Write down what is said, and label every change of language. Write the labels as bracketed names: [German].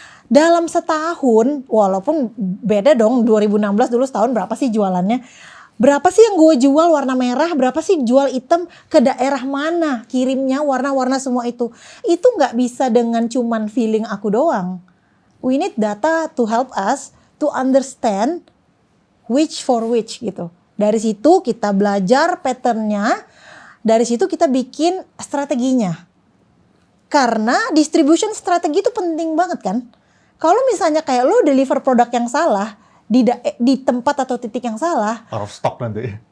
[Indonesian] Dalam setahun, walaupun beda dong 2016 dulu setahun berapa sih jualannya. Berapa sih yang gue jual warna merah, berapa sih jual hitam, ke daerah mana kirimnya warna-warna semua itu. Itu gak bisa dengan cuman feeling aku doang. [English] We need data to help us to understand which for which gitu. [Indonesian] Dari situ kita belajar patternnya, dari situ kita bikin strateginya. Karena distribution strategi itu penting banget kan. Kalau misalnya kayak lo deliver produk yang salah di tempat atau titik yang salah, out of stock nanti.